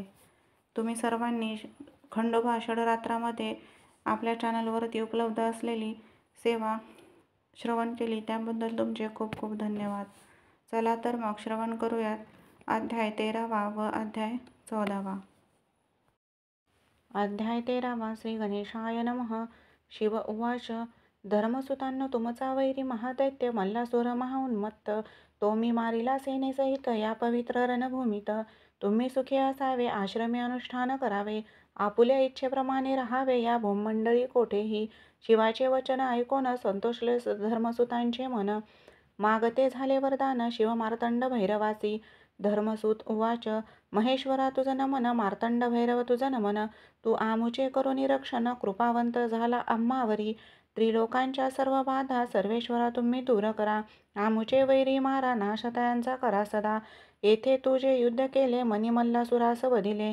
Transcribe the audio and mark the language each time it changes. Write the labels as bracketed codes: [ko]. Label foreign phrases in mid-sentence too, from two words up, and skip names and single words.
[mr] तुम्ही सर्वांनी खंडोबा षडरात्रामध्ये आपल्या चॅनलवरती उपलब्ध असलेली सेवा श्रवण केली त्याबद्दल तुमचे खूप खूप धन्यवाद. चला तर मग श्रवण करूयात अध्याय 13वा व अध्याय 14वा. [sa] अध्याय 13वा. श्री गणेशाय नमः. शिव उवाच. [mr] धर्मसुतांनो, तुमचा वैरी महादैत्य मल्लासुर महाउन्मत्त तो मी मारिला सेनेसहित या पवित्र रणभूमीत. तुम्ही सुखी असावे, आश्रमी अनुष्ठान करावे, आपुल्या इच्छेप्रमाणे राहावे. या भूमंडळी कोठेही शिवाचे वचन ऐकून संतोषले धर्मसुतांचे मन. मागते झाले वरदान शिव मार्तंड भैरवासी. [sa] धर्मसूत उवाच. [mr] महेश्वरा तुझ नमन, मार्तंड भैरव तुझ नमन. तू आमुचे करुणी रक्षण, कृपावंत झाला आम्हावरी. त्रिलोकांच्या सर्व बाधा सर्वेश्वरा तुम्ही दूर करा. आमुचे वैरी मारा, नाश त्यांचा करा सदा. येथे तू जे युद्ध केले, मनी मल्लासुरास वधिले.